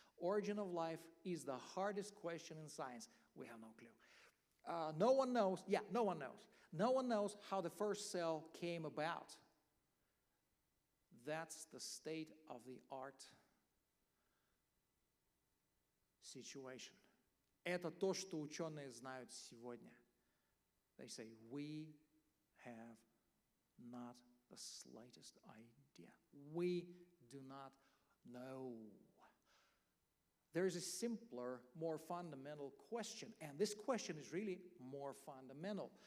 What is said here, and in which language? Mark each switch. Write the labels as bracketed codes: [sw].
[en] Origin of life is the hardest question in science. We have no clue. No one knows. Yeah, no one knows. No one knows how the first cell came about. That's the state-of-the-art situation. [ru] Это то, что ученые знают сегодня. [en] They say, we have not the slightest idea. We do not know. There is a simpler, more fundamental question, and this question is really more fundamental.